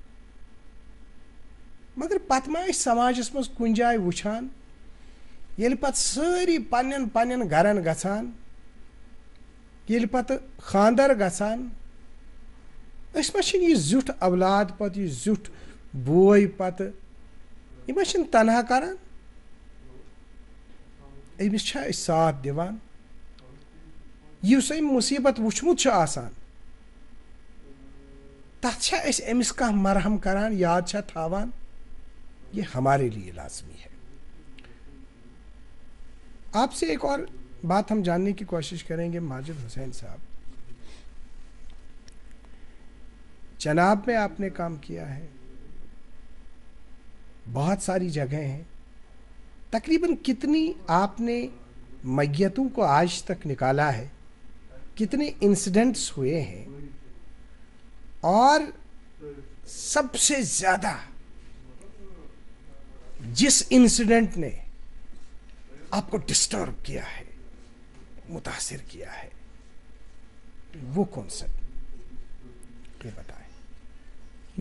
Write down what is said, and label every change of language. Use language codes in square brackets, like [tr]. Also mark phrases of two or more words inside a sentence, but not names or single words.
[ks] मगर पत मा समाजस मज कुन जाय वुछान येल पत सारी पन्न पन्न गरन गछान, येल पत खानदर गछान, अस मा छिन ये जुट औलाद पत ये जुट बोय पत ये मा छिन तनहा करान, अमिस छा अस साथ दिवान, युस अम मुसीबत वुचमुत छ आसान तथ छा अस अमिस कह मरहम करान, याद छा थावान। [hi] ये हमारे लिए लाजमी है। आपसे एक और बात हम जानने की कोशिश करेंगे माजिद हुसैन साहब, जनाब में आपने काम किया है, बहुत सारी जगह हैं, तकरीबन कितनी आपने मैयतों को आज तक निकाला है, कितने इंसिडेंट्स हुए हैं, और सबसे ज़्यादा जिस इंसिडेंट ने आपको डिस्टर्ब किया है, मुतासिर किया है, वो कौन सा, ये बताएं।